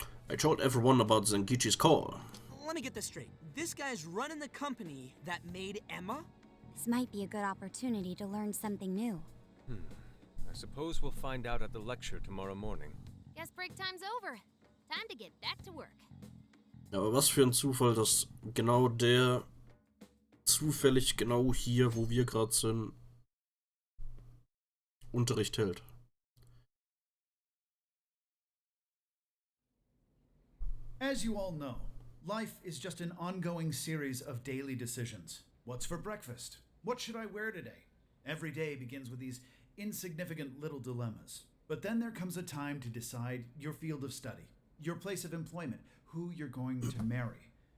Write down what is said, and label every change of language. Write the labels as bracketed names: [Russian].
[English] I told everyone about Zenkichi's call. Let me get this straight. This guy's running the company that made Emma? This might be a good opportunity to learn something new. I suppose we'll find out at the lecture tomorrow morning. Guess break time's over. Time to get back to work. [German] Ja, aber was für ein Zufall, dass genau der zufällig genau hier, wo wir gerade sind, Unterricht hält. [English] As you all know, life is just an ongoing series of daily decisions. What's for breakfast? What should I wear today? Every day begins with these insignificant little dilemmas. But then there comes a time to decide your field of study, your place of employment, who you're going to marry.